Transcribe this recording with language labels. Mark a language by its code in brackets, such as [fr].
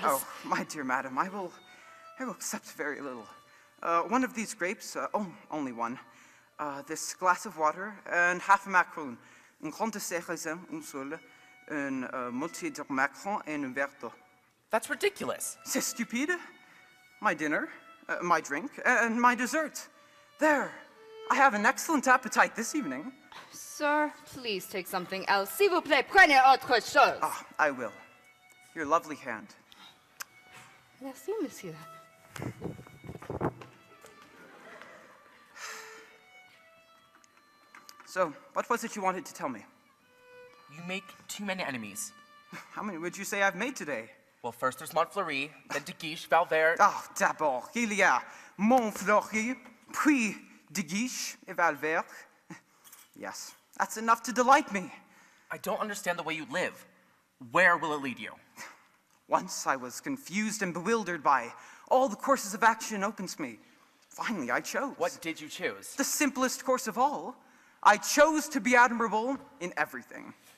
[en] Oh, my dear madam, I will accept very little. One of these grapes, only one. This glass of water, and half a macaron. [fr] Un grand de raisin, un seul, un moitié de macaron, and un verre d'eau. [en] That's ridiculous. [fr] C'est stupide. [en] My dinner, my drink, and my dessert. There. I have an excellent appetite this evening. Sir, please take something else. [fr] S'il vous plaît, prenez autre chose. [en] Ah, I will. Your lovely hand. [fr] Merci, monsieur. [en] So, what was it you wanted to tell me? You make too many enemies. How many would you say I've made today? Well, first there's Montfleury, then De Guiche, Valvert. [fr] Ah, d'abord, il y a Montfleury, puis De Guiche et Valvert. [en] Yes, that's enough to delight me. I don't understand the way you live. Where will it lead you? Once I was confused and bewildered by all the courses of action open to me. Finally, I chose. What did you choose? The simplest course of all. I chose to be admirable in everything.